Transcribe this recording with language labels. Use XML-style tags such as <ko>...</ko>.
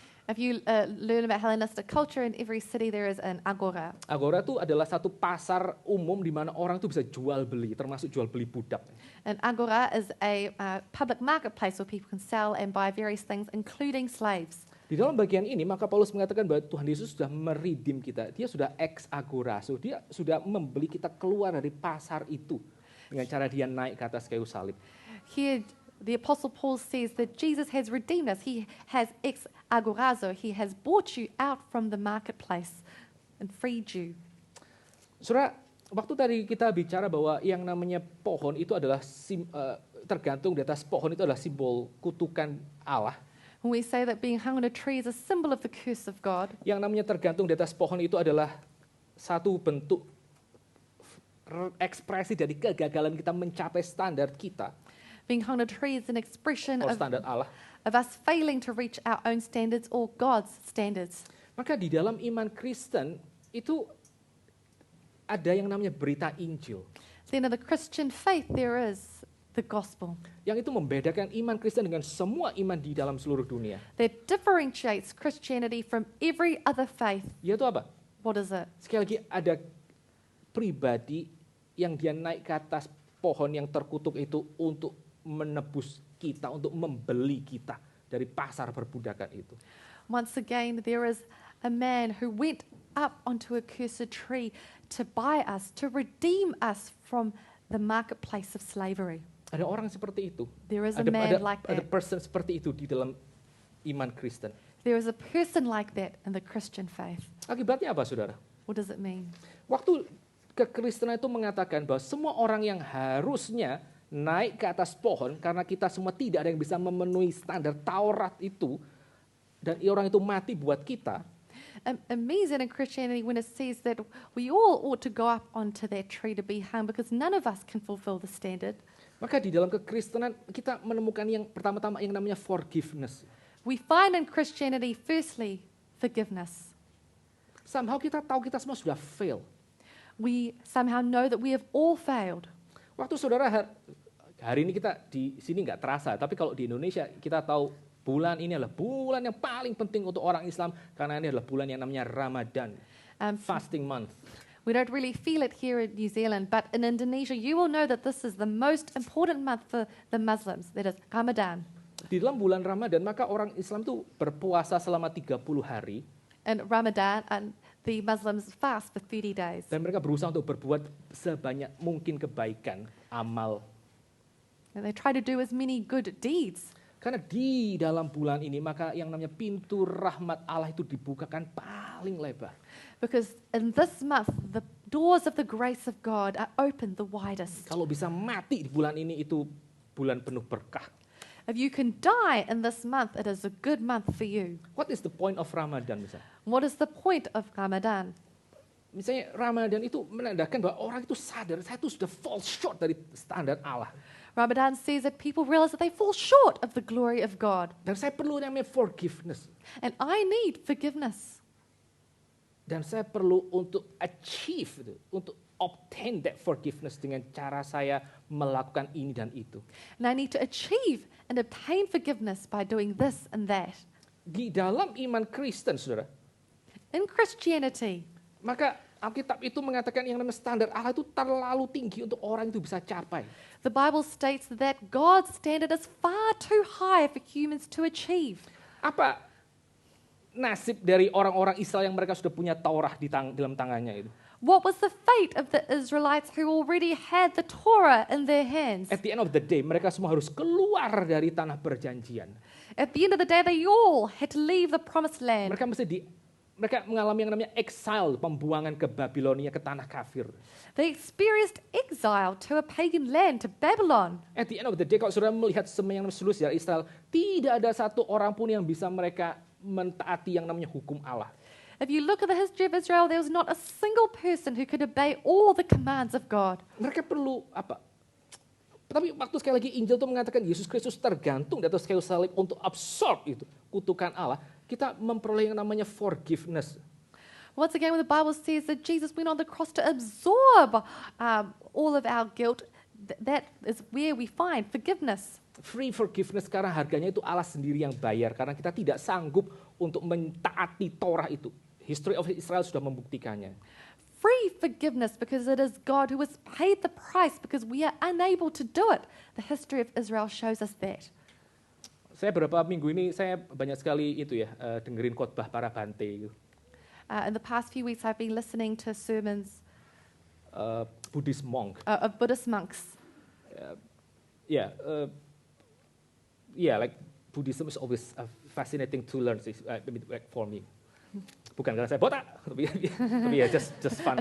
<en>If you learn about Hellenistic culture, in every city there is an agora.</en> <id>Agora itu adalah satu pasar umum di mana orang itu bisa jual beli, termasuk jual beli budak.</id> <en>An agora is a public marketplace where people can sell and buy various things, including slaves.</en> <id>Di dalam bagian ini, maka Paulus mengatakan bahwa Tuhan Yesus sudah meredeem kita. Dia sudah ex agorazo, dia sudah membeli kita keluar dari pasar itu dengan cara dia naik ke atas kayu salib.</id> <en>Here, the Apostle Paul says that Jesus has redeemed us. He has ex agorazo. He has bought you out from the marketplace and freed you.</en> <id>Saudara, waktu tadi kita bicara bahwa yang namanya pohon itu adalah tergantung di atas pohon itu adalah simbol kutukan Allah.</id> <en>When we say that being hung on a tree is a symbol of the curse of God,</en> <id>Yang namanya tergantung di atas pohon itu adalah satu bentuk ekspresi dari kegagalan kita mencapai standar kita,</id> <en>being hung on a tree is an expression</en> <id>atau standar Allah.</id> <en>of us failing to reach our own standards or God's standards.</en> <id>Maka di dalam iman Kristen itu ada yang namanya berita Injil.</id> <en>Then in the Christian faith there is the gospel</en> <id>Yang itu membedakan iman Kristen dengan semua iman di dalam seluruh dunia.</id> <en>that differentiates Christianity from every other faith.</en> <id>Yaitu apa?</id> <en>What is it?</en> <id>Sekali lagi ada pribadi yang dia naik ke atas pohon yang terkutuk itu untuk menebus kita, untuk membeli kita dari pasar perbudakan itu.</id> <en>Once again, there is a man who went up onto a cursed tree to buy us, to redeem us from the marketplace of slavery.</en> <id>Ada orang seperti itu.</id> <en>There is a man like</en> <id>Ada</id> <en>that.</en> <id>person seperti itu di dalam iman Kristen.</id> <en>There is a person like that in the Christian faith.</en> <id>Akibatnya apa, saudara?</id> <en>What does it mean?</en> <id>Waktu kekristenan itu mengatakan bahwa semua orang yang harusnya naik ke atas pohon karena kita semua tidak ada yang bisa memenuhi standar Taurat itu dan orang itu mati buat kita.</id> <en>amazing in Christianity when it says that we all ought to go up onto that tree to be hung because none of us can fulfill the standard.</en> <id>Maka di dalam kekristenan kita menemukan yang pertama-tama yang namanya forgiveness.</id> <en>We find in Christianity, firstly, forgiveness.</en> <id>Somehow kita tahu kita semua sudah fail.</id> <en>We somehow know that we have all failed.</en> <id>Waktu saudara hari ini kita di sini nggak terasa, tapi kalau di Indonesia kita tahu bulan ini adalah bulan yang paling penting untuk orang Islam karena ini adalah bulan yang namanya Ramadan,</id> <en>fasting month. We don't really feel it here in New Zealand, but in Indonesia you will know that this is the most important month for the Muslims, that is Ramadan.</en> <id>Di dalam bulan Ramadan maka orang Islam itu berpuasa selama 30 hari.</id> <en>In Ramadan, and the Muslims fast for 30 days.</en> <id>Dan mereka berusaha untuk berbuat sebanyak mungkin kebaikan, amal.</id> <en>And they try to do as many good deeds.</en> <id>Karena di dalam bulan ini maka yang namanya pintu rahmat Allah itu dibukakan paling lebar.</id> <en>Because in this month, the doors of the grace of God are opened the widest.</en> <id>Kalau bisa mati di bulan ini itu bulan penuh berkah.</id> <en>If you can die in this month, it is a good month for you. What is the point of Ramadan</en> <id>misalnya?</id> <en>What is the point of Ramadan?</en> <id>Misalnya Ramadan itu menandakan bahwa orang itu sadar, saya itu sudah</id> <en>fall short</en> <id>dari standar Allah.</id> <en>Ramadan says that people realize that they fall short of the glory of God.</en> <id>Dan saya perlu namanya forgiveness.</id> <en>And I need forgiveness.</en> <id>Dan saya perlu untuk achieve, untuk</id> <en>obtain that forgiveness</en> <id>dengan cara saya melakukan ini dan itu.</id> <en>And I need to achieve and obtain forgiveness by doing this and that.</en> <id>Di dalam iman Kristen, saudara,</id> <en>In Christianity,</en> <id>maka Alkitab itu mengatakan yang namanya standar Allah itu terlalu tinggi untuk orang itu bisa capai.</id> <en>the Bible states that God's standard is far too high for humans to achieve.</en> <id>Apa nasib dari orang-orang Israel yang mereka sudah punya Taurat di dalam tangannya itu?</id> <en>What was the fate of the Israelites who already had the Torah in their hands? At the end of the day,</en> <id>mereka semua harus keluar dari tanah perjanjian.</id> <en>At the end of the day, they all had to leave the promised land.</en> <id>Mereka mengalami yang namanya exile, pembuangan ke Babilonia, ke tanah kafir.</id> <en>They experienced exile to a pagan land, to Babylon. At the end of the day,</en> <id>kalau saudara melihat semua yang seluruh sejarah Israel, tidak ada satu orang pun yang bisa mereka mentaati yang namanya hukum Allah.</id> <en>If you look at the history of Israel, there was not a single person who could obey all the commands of God.</en> <id>Mereka perlu apa? Tapi waktu sekali lagi Injil itu mengatakan Yesus Kristus tergantung di atas kayu salib untuk absorb itu kutukan Allah, kita memperoleh yang namanya forgiveness.</id> <en>Once again, when the Bible says that Jesus went on the cross to absorb all of our guilt, that is where we find forgiveness. Free forgiveness</en> <id>karena harganya itu Allah sendiri yang bayar karena kita tidak sanggup untuk mentaati Torah itu.</id> <en>History of Israel</en> <id>sudah membuktikannya.</id> <en>Free forgiveness because it is God who has paid the price because we are unable to do it. The history of Israel shows us that.</en> <id>Saya beberapa minggu ini saya banyak sekali itu ya dengerin khotbah para bante itu.</id> <en>In the past few weeks, I've been listening to sermons Buddhist monk. of Buddhist monks. Like Buddhism is always fascinating to learn like for me.</en> <id>Bukan karena saya botak, tapi ya</id> <en>just fun.</en>